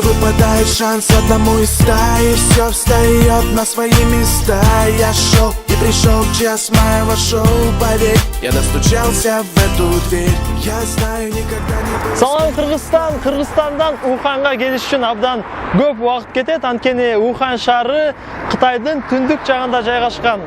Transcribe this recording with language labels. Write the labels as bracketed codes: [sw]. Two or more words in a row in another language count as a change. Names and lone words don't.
[ru] выпадает шанс одному из стаи. Все встает на свои места. Я шел и пришел час моего шоу. Поверь, я достучался в эту дверь. Я знаю, никогда не... [ky] Салам Кыргызстан, Кыргызстандан Уханга келиш үчүн абдан көп убакыт кетет. Анткени Ухан шаары Кытайдын түндүк жагында жайгашкан.